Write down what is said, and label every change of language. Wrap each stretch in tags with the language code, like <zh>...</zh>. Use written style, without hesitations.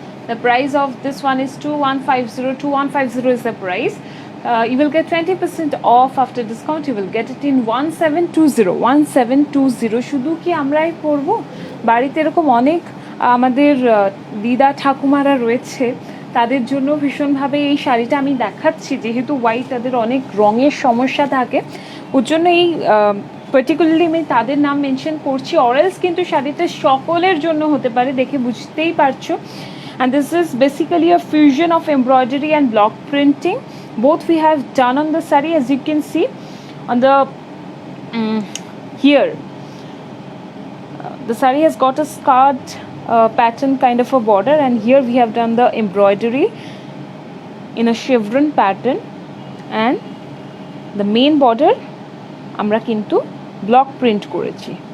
<en>The price of this one is 2150. 2150 is the price. You will get 20% off after discount. You will get it in 1720. 1720.</en> <bn>শুধু কি আমরাই পরবো? বাড়িতে এরকম অনেক আমাদের দিদা ঠাকুমারা রয়েছে, তাদের জন্য ভীষণভাবে এই শাড়িটা আমি দেখাচ্ছি, যেহেতু হোয়াইট তাদের অনেক রঙের সমস্যা থাকে, ওর জন্য এই পার্টিকুলারলি আমি তাদের নাম মেনশন করছি। অরেলস কিন্তু শাড়িটা সকলের জন্য হতে পারে, দেখে বুঝতেই পারছো।</bn> <en>And this is basically a fusion of embroidery and block printing. Both we have done on the saree, as you can see on the here. The saree has got a scarred pattern kind of a border, and here we have done the embroidery in a chevron pattern, and the main border</en> <bn>আমরা কিন্তু block print করেছি।</bn>